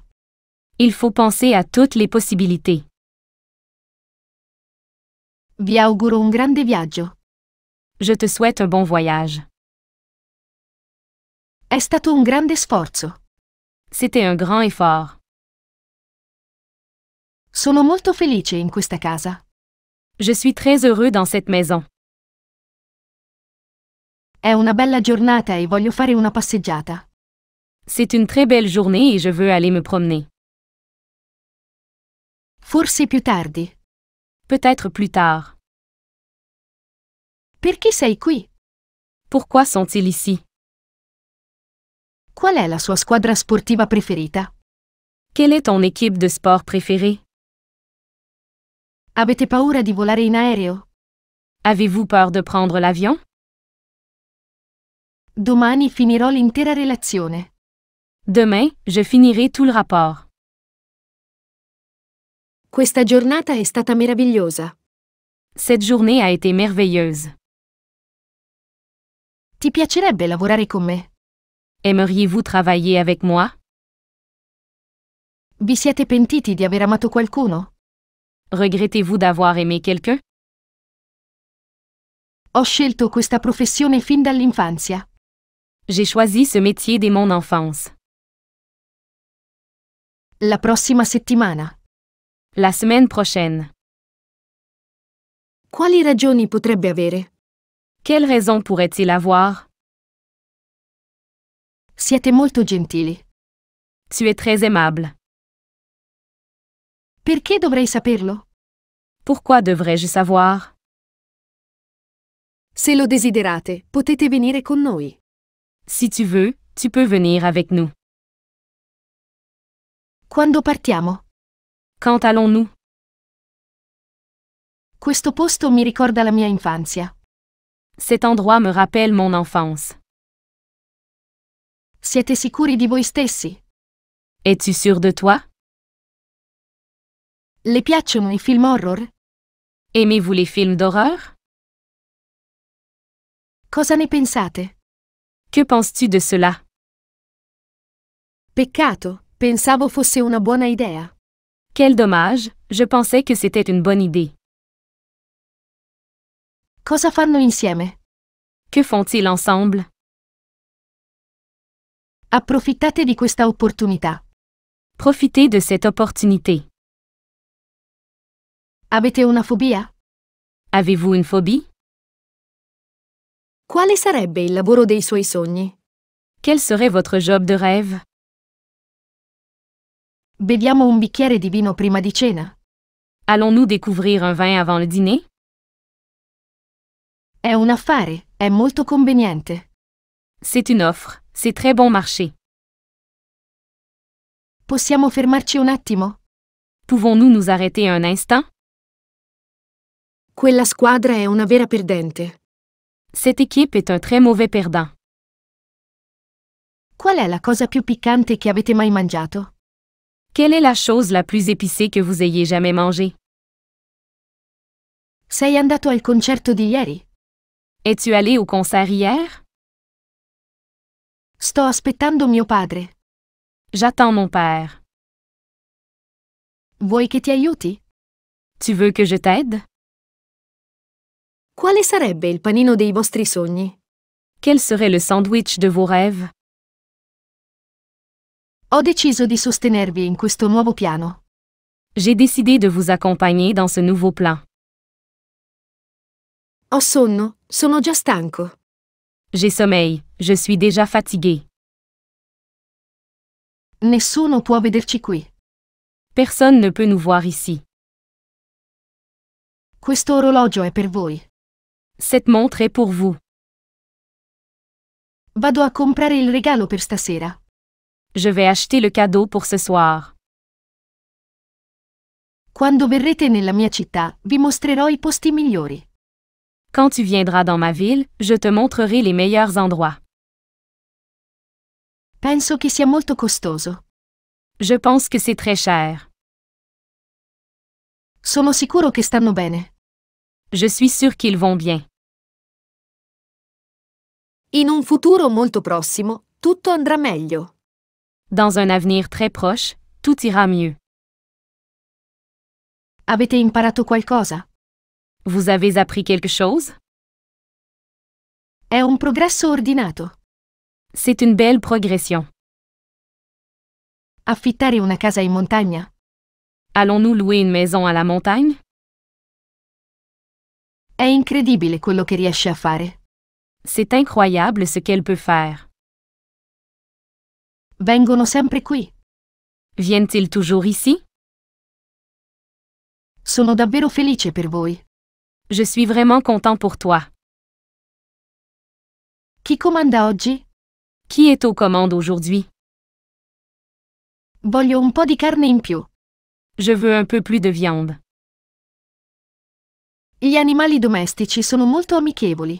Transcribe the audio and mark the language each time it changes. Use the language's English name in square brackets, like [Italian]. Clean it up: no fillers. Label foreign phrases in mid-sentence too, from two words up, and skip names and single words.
[French] Il faut penser à toutes les possibilités. [Italian] Vi auguro un grande viaggio. [French] Je te souhaite un bon voyage. [Italian] È stato un grande sforzo. [French] C'était un grand effort. [Italian] Sono molto felice in questa casa. [French] Je suis très heureux dans cette maison. [Italian] È una bella giornata e voglio fare una passeggiata. [French] C'est une très belle journée et je veux aller me promener. [Italian] Forse più tardi. [French] Peut-être plus tard. [Italian] Perché sei qui? [French] Pourquoi sont-ils ici? [Italian] Qual è la sua squadra sportiva preferita? [French] Quelle est ton équipe de sport préférée? [Italian] Avete paura di volare in aereo? [French] Avez-vous peur de prendre l'avion? [Italian] Domani finirò l'intera relazione. [French] Demain, je finirai tout le rapport. [Italian] Questa giornata è stata meravigliosa. [French] Cette journée a été merveilleuse. [Italian] Ti piacerebbe lavorare con me? [French] Aimeriez-vous travailler avec moi? [Italian] Vi siete pentiti di aver amato qualcuno? [French] Regrettez-vous d'avoir aimé quelqu'un? [Italian] Ho scelto questa professione fin dall'infanzia. [French] J'ai choisi ce métier dès mon enfance. [Italian] La prossima settimana. [French] La semaine prochaine. [Italian] Quali ragioni potrebbe avere? [French] Quelle raison pourrait-il avoir? [Italian] Siete molto gentili. [French] Tu es très aimable. [Italian] Perché dovrei saperlo? [French] Pourquoi devrais-je savoir? [Italian] Se lo desiderate, potete venire con noi. [French] Si tu veux, tu peux venir avec nous. [Italian] Quando partiamo? [French] Quand allons-nous? [Italian] Questo posto mi ricorda la mia infanzia. [French] Cet endroit me rappelle mon enfance. [Italian] Siete sicuri di voi stessi? [French] Es-tu sûr de toi? [Italian] Le piacciono i film horror? [French] Aimez-vous les films d'horreur? [Italian] Cosa ne pensate? [French] Que penses-tu de cela? [Italian] Peccato, pensavo fosse una buona idea. [French] Quel dommage, je pensais que c'était une bonne idée. [Italian] Cosa fanno insieme? [French] Que font-ils ensemble? [Italian] Approfittate di questa opportunità. [French] Profitez de cette opportunité. [Italian] Avete una fobia? [French] Avez-vous une phobie? [Italian] Quale sarebbe il lavoro dei suoi sogni? [French] Quel serait votre job de rêve? [Italian] Beviamo un bicchiere di vino prima di cena? [French] Allons-nous découvrir un vin avant le dîner? [Italian] È un affare, è molto conveniente. [French] C'est une offre, c'est très bon marché. [Italian] Possiamo fermarci un attimo? [French] Pouvons-nous nous arrêter un instant? [Italian] Quella squadra è una vera perdente. [French] Cette équipe est un très mauvais perdant. [Italian] Qual è la cosa più piccante che avete mai mangiato? [French] Quelle est la chose la plus épicée que vous ayez jamais mangée? [Italian] Sei andato al concerto di ieri? [French] Es-tu allé au concert hier? [Italian] Sto aspettando mio padre. [French] J'attends mon père. [Italian] Vuoi che ti aiuti? [French] Tu veux que je t'aide? [Italian] Quale sarebbe il panino dei vostri sogni? [French] Quel serait le sandwich de vos rêves? [Italian] Ho deciso di sostenervi in questo nuovo piano. [French] J'ai décidé de vous accompagner dans ce nouveau plan. [Italian] Ho sonno, sono già stanco. [French] J'ai sommeil, je suis déjà fatigué. [Italian] Nessuno può vederci qui. [French] Personne ne peut nous voir ici. [Italian] Questo orologio è per voi. [French] Cette montre est pour vous. [Italian] Vado a comprare il regalo per stasera. [French] Je vais acheter le cadeau pour ce soir. [Italian] Quando verrete nella mia città, vi mostrerò i posti migliori. [French] Quand tu viendras dans ma ville, je te montrerai les meilleurs endroits. [Italian] Penso che sia molto costoso. [French] Je pense que c'est très cher. [Italian] Sono sicuro che stanno bene. [French] Je suis sûr qu'ils vont bien. [Italian] In un futuro molto prossimo, tutto andrà meglio. [French] Dans un avenir très proche, tout ira mieux. [Italian] Avete imparato qualcosa? [French] Vous avez appris quelque chose? [Italian] È un progresso ordinato. [French] C'est une belle progression. [Italian] Affittare una casa in montagna? [French] Allons-nous louer une maison à la montagne? [Italian] È incredibile quello che riesce a fare. [French] C'est incroyable ce qu'elle peut faire. [Italian] Vengono sempre qui. [French] Viennent-ils toujours ici? [Italian] Sono davvero felice per voi. [French] Je suis vraiment content pour toi. [Italian] Chi comanda oggi? [French] Qui est aux commandes aujourd'hui? [Italian] Voglio un po' di carne in più. [French] Je veux un peu plus de viande. [Italian] Gli animali domestici sono molto amichevoli.